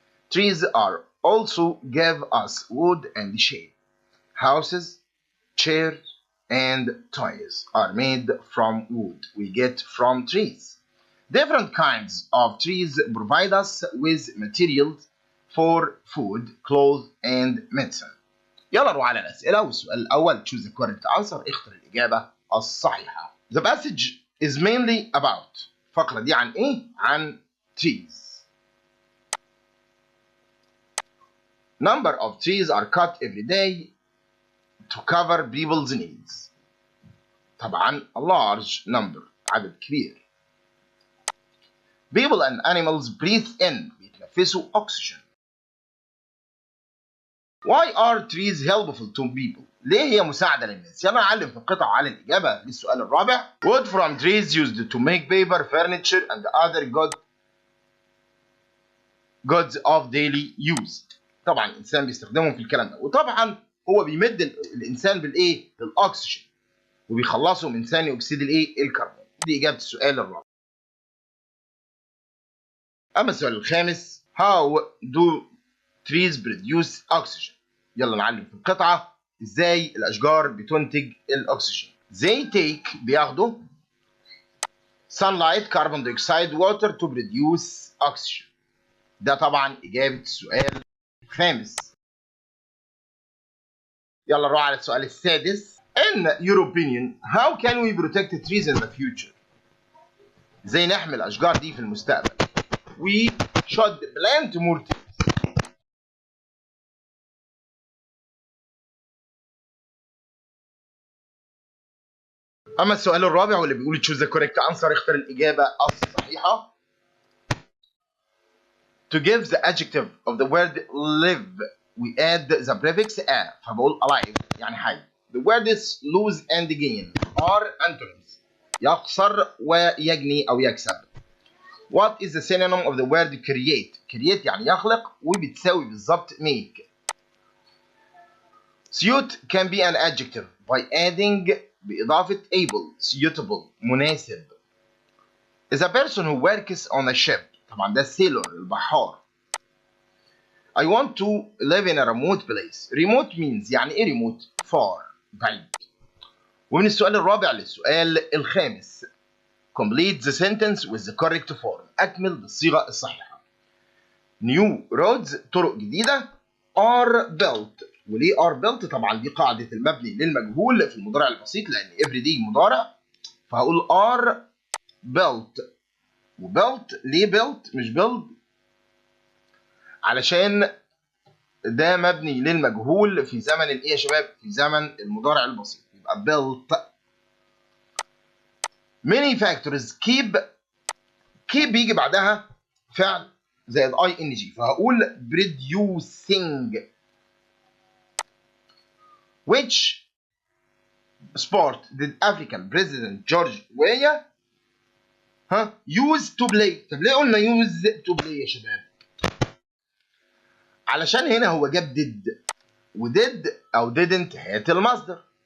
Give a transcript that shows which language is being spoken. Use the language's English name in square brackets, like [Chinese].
[English] Trees are also give us wood and shade. Houses, chairs, and toys are made from wood we get from trees. Different kinds of trees provide us with materials for food, clothes, and medicine. [Arabic] يلا نروح على الأسئلة والسؤال الأول [English] choose the correct answer [Arabic] اختر الإجابة الصحيحة. [English] The passage is mainly about [Arabic] الفقرة دي عن إيه؟ عن [English] trees. Number of trees are cut every day to cover people's needs. طبعا a large number [Arabic] عدد كبير. [English] People and animals breathe in [Arabic] بيتنفسوا [English] oxygen. Why are trees helpful to people? [Arabic] ليه هي مساعدة للناس؟ يلا نعلم في القطع على الإجابة للسؤال الرابع. [English] Wood from trees used to make paper, furniture, and other goods of daily use. [Arabic] طبعا الإنسان بيستخدمهم في الكلام ده، وطبعا هو بيمد الإنسان بالإيه؟ بالأكسجين، وبيخلصه من ثاني أكسيد الإيه؟ الكربون. دي إجابة السؤال الرابع. أما السؤال الخامس [English] How do trees produce oxygen؟ [Arabic] يلا نعلم في القطعة ازاي الاشجار بتنتج الاكسجين. [English] They take بياخدوا sunlight, carbon dioxide, water to produce oxygen. [Arabic] ده طبعا اجابة السؤال الخامس. يلا نروح على السؤال السادس. [English] In your opinion, how can we protect the trees in the future؟ [Arabic] ازاي نحمي الاشجار دي في المستقبل؟ [English] We should plant more trees. [Arabic] أما السؤال الرابع واللي بيقول [English] choose the correct answer، [Arabic] اختر الإجابة الصحيحة. [English] To give the adjective of the word live we add the prefix a، فبقول alive [Arabic] يعني حي. [English] The words lose and gain are antonyms، [Arabic] يخسر ويجني أو يكسب. [English] What is the synonym of the word create؟ create [Arabic] يعني يخلق وبتساوي بالظبط [English] make. Suit can be an adjective by adding بإضافة able suitable مناسب. Is a person who works on a ship، طبعا ده sailor البحار. I want to live in a remote place. Remote means [Arabic] يعني ايه [English] remote؟ far بعيد. [Arabic] ومن السؤال الرابع للسؤال الخامس [English] complete the sentence with the correct form، [Arabic] أكمل بالصيغة الصحيحة. [English] New roads [Arabic] طرق جديدة [English] are built. [Arabic] وليه [English] are built؟ [Arabic] طبعا دي قاعدة المبني للمجهول في المضارع البسيط لأن [English] every day [Arabic] مضارع، فهقول are built. وbuilt ليه built مش build؟ علشان ده مبني للمجهول في زمن الايه يا شباب؟ في زمن المضارع البسيط، يبقى built. [English] many factors keep [Arabic] بيجي بعدها فعل زائد [English] ing، فهقول producing. which sport did African President George Weah use to play؟ [Arabic] طب ليه قلنا [English] use to play [Arabic] يا شباب؟ علشان هنا هو جاب did، ودid أو didn't هات المصدر.